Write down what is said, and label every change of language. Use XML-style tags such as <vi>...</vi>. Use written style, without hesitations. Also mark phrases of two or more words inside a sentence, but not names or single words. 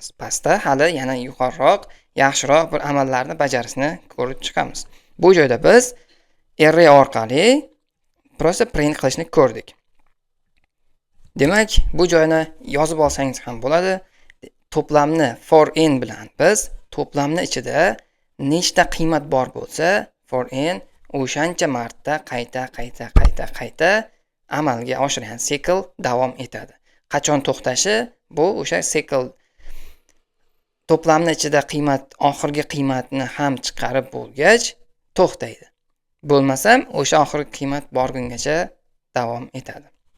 <uz>Pastda hali yana yuqoriroq, yaxshiroq bir amallarni bajarishni ko'rib chiqamiz. Bu joyda biz array orqali prosta print qilishni ko'rdik. Demak, bu joyni yozib olsangiz ham bo'ladi. To'plamni</uz> <en>for in</en> <uz>bilan biz to'plamni ichida nechta qiymat bor bo'lsa,</uz> <en>for in</en> <uz>o'shancha marta qayta amalga oshirgan sikl davom etadi. Qachon to'xtashi? Bu o'sha sikl to'plamni ichida oxirgi qiymatni ham chiqarib bo'lgach to'xtaydi. Bo'lmasam, o'sha oxirgi qiymat borgungacha davom etadi.</uz>